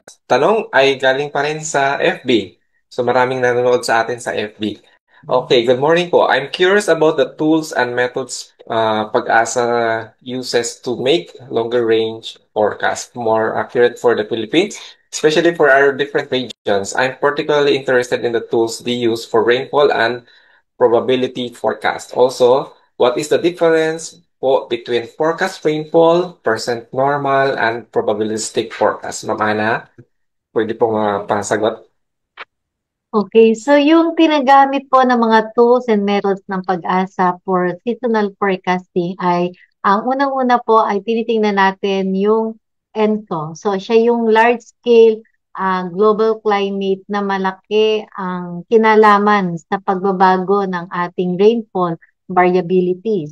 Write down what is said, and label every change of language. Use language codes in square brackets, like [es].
[tl] Tanong ay galing pa rin sa FB. So maraming nanonood sa atin sa FB. Okay, good morning po. [en] I'm curious about the tools and methods Pag-asa uses to make longer range forecast more accurate for the Philippines, especially for our different regions. I'm particularly interested in the tools they use for rainfall and probability forecast. Also, what is the difference between forecast rainfall, percent normal, and probabilistic forecast? [tl] Ma'am Ana, pwede pong pasagot. Okay, so yung tinagamit po ng mga [en] tools and methods [tl] ng pag-asa [en] for seasonal forecasting [tl] ay ang unang-una po ay tinitingnan natin yung ENSO. So siya yung [en] large scale global climate [tl] na malaki ang kinalaman sa pagbabago ng ating rainfall variability.